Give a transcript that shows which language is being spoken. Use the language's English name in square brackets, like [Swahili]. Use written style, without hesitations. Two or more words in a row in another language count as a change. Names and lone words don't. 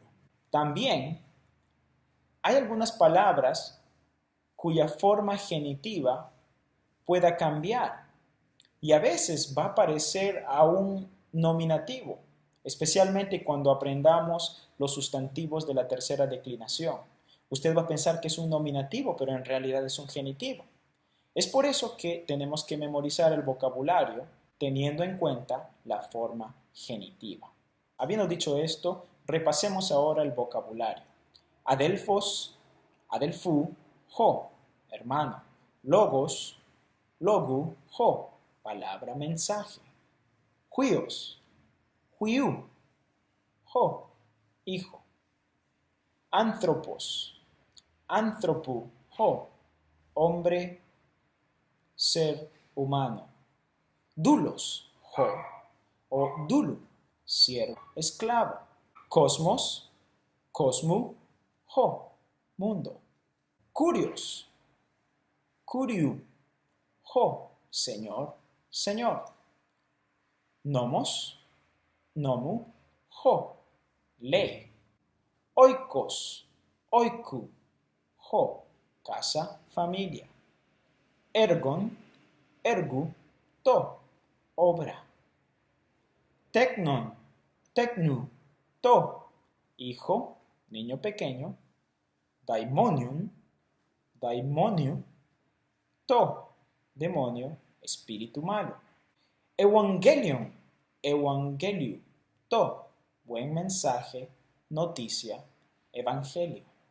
[Spanish] También hay algunas palabras cuya forma genitiva pueda cambiar y a veces va a parecer a un nominativo, especialmente cuando aprendamos los sustantivos de la tercera declinación. Usted va a pensar que es un nominativo, pero en realidad es un genitivo. Es por eso que tenemos que memorizar el vocabulario teniendo en cuenta la forma genitiva. Habiendo dicho esto, repasemos ahora el vocabulario. [Greek] ἀδελφός, ἀδελφοῦ, ὁ, [Spanish] hermano. [Greek] λόγος, λόγου, ὁ, [Spanish] palabra, mensaje. [Greek] υἱός, υἱοῦ, ὁ, hijo. ἄνθρωπος, ἀνθρώπου, ὁ, [Spanish] hombre, ser humano. [Greek] δοῦλος, ὁ, [Spanish] o dulu, siervo, esclavo. [Greek] Cosmos, κόσμου, ὁ, mundo. κύριος, κυρίου, ὁ, [Spanish] señor, señor. [Greek] νόμος, νόμου, ὁ, ley. οἶκος, οἴκου, ὁ, [Spanish] casa, familia. [Greek] ἔργον, ἔργου, τό, obra. τέκνον, τέκνου, τό, [Spanish] hijo, niño pequeño. [Greek] δαιμόνιον, δαιμονίου, τό, [Spanish] demonio, espíritu malo. [Greek] εὐαγγέλιον, εὐαγγελίου, τό, [Spanish] buen mensaje, noticia, evangelio.